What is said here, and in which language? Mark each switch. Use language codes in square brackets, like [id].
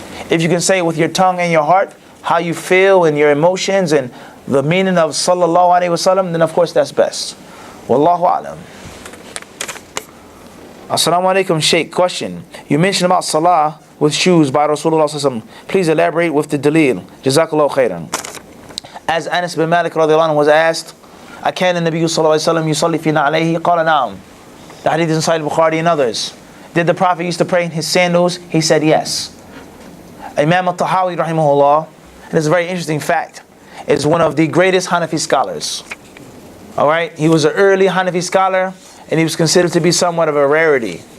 [en] If you can say it with your tongue and your heart, how you feel and your emotions and the meaning of sallallahu alayhi wasallam, then of course that's best. Wallahu a'lam. Assalamu alaikum, Sheikh. Question. You mentioned about salah with shoes by Rasulullah sallallahu alaihi wasallam. Please elaborate with the dalil. Jazakallahu khairan. As Anas bin Malik radiallahu anhu was asked, [ar] أكان النبي صلى الله عليه وسلم يصلي فينا عليه قال نعم. [en] The hadith is in Sahih Bukhari and others. Did the Prophet used to pray in his sandals? He said yes. Imam al-Tahawi rahimahullah, and it's a very interesting fact, is one of the greatest Hanafi scholars. Alright, he was an early Hanafi scholar and he was considered to be somewhat of a rarity.